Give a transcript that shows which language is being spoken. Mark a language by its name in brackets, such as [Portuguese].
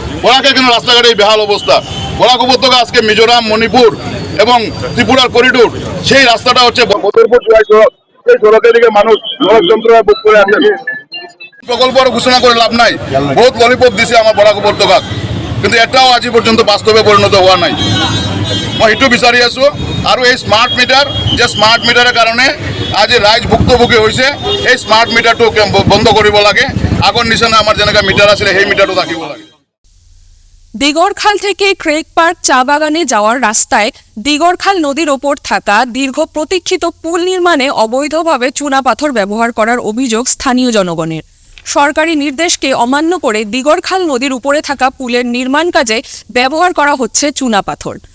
[Bangla] বরাকের কেন রাস্তাঘাটে এই বেহাল অবস্থা? বরাক উপত্যকা আজকে মিজোরাম, মণিপুর এবং ত্রিপুরার করিডোর, সেই রাস্তাটা হচ্ছে সেই সড়কের দিকে মানুষ সড়ক যন্ত্রণায় বুক করে আছে। প্রকল্প ঘোষণা করে লাভ নাই, বহুত ললিপপ দিছে আমার বরাক উপত্যকাত, কিন্তু এটাও আজি পর্যন্ত বাস্তবে পরিণত হওয়া নাই। [Assamese] মই সেইটো বিচাৰি আছোঁ। আৰু এই স্মাৰ্ট মিটাৰ, যে স্মাৰ্ট মিটাৰৰ কাৰণে আজি ৰাইজ ভুক্তভোগী হৈছে, এই স্মাৰ্ট মিটাৰটো বন্ধ কৰিব লাগে। আগৰ নিচিনা আমাৰ যেনেকৈ মিটাৰ আছিলে সেই মিটাৰটো থাকিব লাগে। [Bangla] দিগরখাল থেকে ক্রেক পার্ক চা বাগানে যাওয়ার রাস্তায় দিগরখাল নদীর ওপর থাকা দীর্ঘ প্রতীক্ষিত পুল নির্মাণে অবৈধভাবে চুনাপাথর ব্যবহার করার অভিযোগ স্থানীয় জনগণের। সরকারি নির্দেশকে অমান্য করে দিগরখাল নদীর উপরে থাকা পুলের নির্মাণ কাজে ব্যবহার করা হচ্ছে চুনাপাথর।